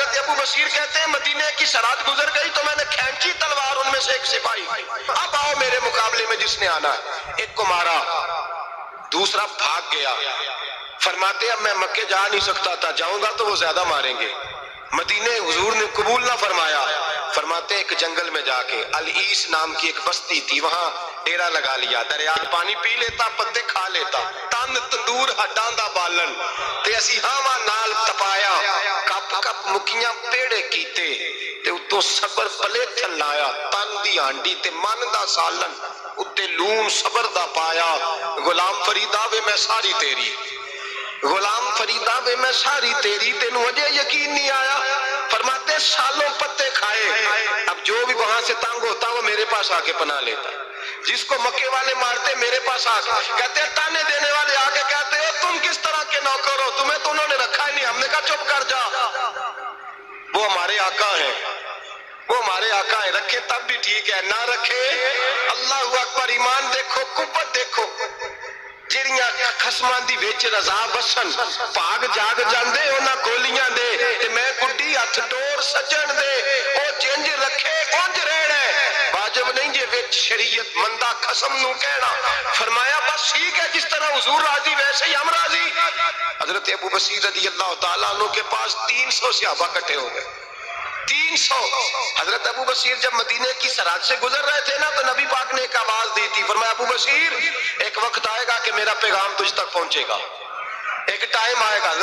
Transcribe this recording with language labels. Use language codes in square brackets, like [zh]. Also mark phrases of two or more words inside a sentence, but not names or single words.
[ur] حضرت ابو بصیر کہتے ہیں مدینے کی سرحد گزر گئی تو میں نے کھینچی تلوار، ان میں سے ایک سپاہی، اب آؤ میرے مقابلے میں جس نے آنا ہے، ایک کو مارا، دوسرا بھاگ گیا۔ فرماتے اب میں مکے جا نہیں سکتا تھا، جاؤں گا تو وہ زیادہ ماریں گے، مدینے حضور نے قبول نہ فرمایا۔ فرماتے ایک جنگل میں جا کے العیس نام کی ایک بستی تھی، وہاں ڈیرا لگا لیا، دریا پانی پی لیتا، پتے کھا لیتا، [pa] تن تندور ہڈاں دا بالن تے اسی ہاواں نال تپایا، کپ کپ مکیاں پیڑے کیتے تے اتوں صبر پلے تھل لایا، تن دی ہانڈی تے من دا سالن اتے لون صبر دا پایا، غلام فریدا وے میں ساری تیری، غلام فریدا وے میں ساری تیری، تینوں اجے یقین نہیں آیا۔ [ur] فرماتے سالوں پتے کھائے، اب جو بھی وہاں سے تنگ ہوتا وہ میرے پاس آ کے پناہ لیتا، جس کو مکے والے مارتے میرے پاس آ کے کہتے ہیں، تانے دینے والے آ کے کہتے ہیں تم کس طرح کے نوکر ہو، تمہیں تو انہوں نے رکھا ہی نہیں۔ ہم نے کہا چپ کر جا، وہ ہمارے آقا ہیں، وہ ہمارے آقا ہیں، رکھے تب بھی ٹھیک ہے، نہ رکھے اللہ اکبر۔ ایمان دیکھو، قوت دیکھو، [pa] جڑیاں خسماں دی وچ رضا بسن، پاگ جاگ جاندے انہاں گولیاں دے، تے میں گڈی ہتھ ڈور سجن دے، او جنج رکھے اونج رہنا، واجب نہیں جے وچ شریعت مندہ قسم نو کہنا۔ [ur] فرمایا بس ٹھیک ہے، جس طرح حضور راضی ویسے ہی ہم راضی۔ حضرت ابو بصیر رضی اللہ تعالیٰ عنہ کے پاس 300 صحابہ کٹھے ہو گئے، 300. حضرت ابو بصیر جب مدینے کی سرحد سے گزر رہے تھے نا تو نبی پاک نے ایک آواز دی تھی، فرمایا ابو بصیر ایک وقت آئے گا کہ میرا پیغام تجھ تک پہنچے گا، ایک ٹائم آئے گا.